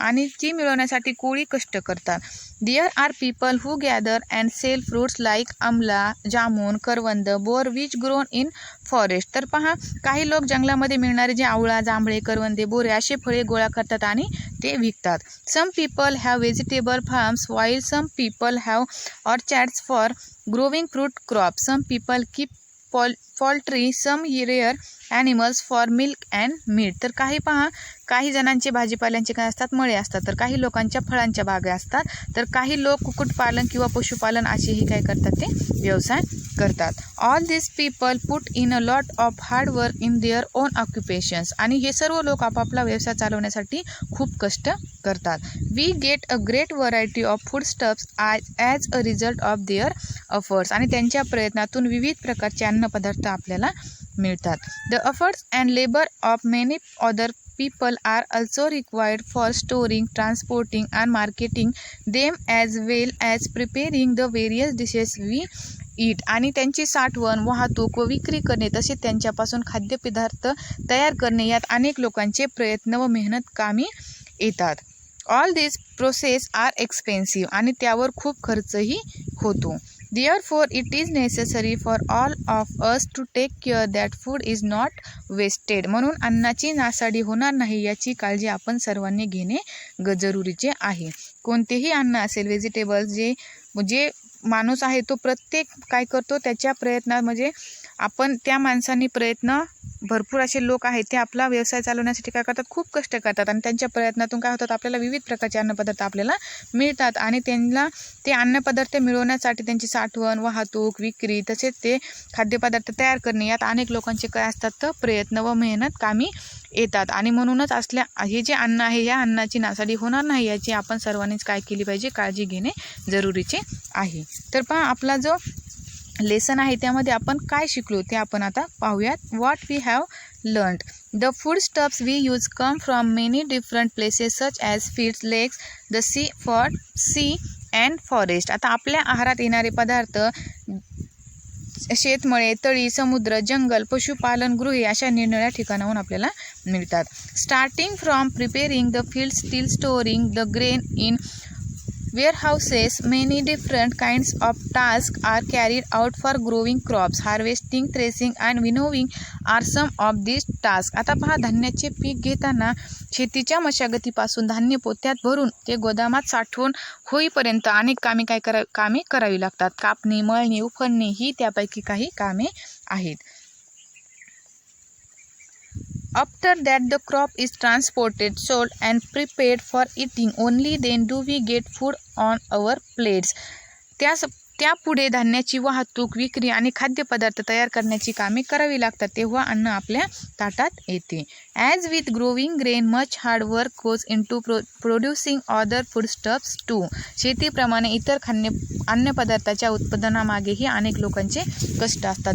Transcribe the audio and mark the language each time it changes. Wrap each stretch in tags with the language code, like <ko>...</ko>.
<mr>आणि ती मिळवण्यासाठी कोळी कष्ट करतात.</mr> <en>There are people who gather and sell fruits like amla, jamun, karvand, bor which grown in forest.</en> <mr>तर पहा, काही लोक जंगलामध्ये मिळणारे जे आवळा, जांभळे, करवंदे, बोरे असे फळे गोळा करतात आणि ते विकतात.</mr> <en>Some people have vegetable farms while some people have orchards for growing fruit crops. Some people keep poultry, some rear animals for milk and meat.</en> <mr>तर काही जणांचे भाजीपाल्यांचे काय असतात, मळे असतात, तर काही लोकांच्या फळांच्या बागा असतात, तर काही लोक कुक्कुटपालन किंवा पशुपालन असेही काय करतात, ते व्यवसाय करतात.</mr> <en>All this people put in a lot of hard work in their own occupations.</en> <mr>आणि हे सर्व लोक आपापला व्यवसाय चालवण्यासाठी खूप कष्ट करतात.</mr> <en>We get a great variety of food stuffs as a result of their efforts.</en> <mr>आणि त्यांच्या प्रयत्नातून विविध प्रकारचे अन्नपदार्थ आपल्याला मिळतात.</mr> <en>The efforts and labour of many other people are also required for storing, transporting and marketing them as well as preparing the various dishes we eat.</en> <mr>आणि त्यांची साठवण, वाहतूक व विक्री करणे तसेच त्यांच्यापासून खाद्यपदार्थ तयार करणे यात अनेक लोकांचे प्रयत्न व मेहनत कामी येतात.</mr> <en>All this process are expensive.</en> <mr>आणि त्यावर खूप खर्चही होतो.</mr> <en>Therefore, it is necessary for all of us to take care that food is not wasted.</en> <mr>म्हणून अन्नाची नासाडी होणार नाही याची काळजी आपण सर्वांनी घेणे जरुरीचे आहे. कोणतेही अन्न असेल, व्हेजिटेबल्स, जे माणूस आहे तो प्रत्येक काय करतो, त्याच्या प्रयत्नात म्हणजे आपण त्या माणसांनी प्रयत्न, भरपूर असे लोक आहेत ते आपला व्यवसाय चालवण्यासाठी काय करतात, खूप कष्ट करतात आणि त्यांच्या प्रयत्नातून काय होतात, आपल्याला विविध प्रकारचे अन्नपदार्थ आपल्याला मिळतात. आणि त्यांना ते अन्नपदार्थ मिळवण्यासाठी त्यांची साठवण, वाहतूक, विक्री तसेच ते खाद्यपदार्थ तयार करणे यात अनेक लोकांचे काय असतात, तर प्रयत्न व मेहनत कामी येतात. आणि म्हणूनच हे जे अन्न आहे, या अन्नाची नासाडी होणार नाही याची आपण सर्वांनीच काय केली पाहिजे, काळजी घेणे जरुरीचे आहे. तर पहा, आपला जो लेसन आहे त्यामध्ये आपण काय शिकलो ते आपण आता पाहूयात.</mr> <en>What we have learned. The food stuffs we use come from many different places such as fields, lakes, the sea and forest.</en> <mr>आता आपल्या आहारात येणारे पदार्थ शेतमळे, तळी, समुद्र, जंगल, पशुपालन गृहे अशा निरनिराळ्या ठिकाणाहून आपल्याला मिळतात.</mr> <en>Starting from preparing the fields till storing the grain in warehouses, many different kinds of tasks are carried out for growing crops. Harvesting, threshing and winnowing are some of these tasks.</en> <mr>आता पहा, धान्याचे पीक घेताना शेतीच्या मशागतीपासून धान्य पोत्यात भरून ते गोदामात साठवून होईपर्यंत अनेक कामे करावी लागतात. कापणी, मळणी, उफणणी ही त्यापैकी काही कामे आहेत.</mr> <en>After that the crop is transported, sold and prepared for eating. Only then do we get food on our plates.</en> <mr>त्यापुढे धान्याची वाहतूक, विक्री आणि खाद्यपदार्थ तयार करण्याची कामे करावी लागतात, तेव्हा अन्न आपल्या ताटात येते.</mr> <en>As with growing grain much hard work goes into producing other foodstuffs too.</en> <mr>शेतीप्रमाणे इतर अन्नपदार्थाच्या उत्पादनामागेही अनेक लोकांचे कष्ट असतात.</mr>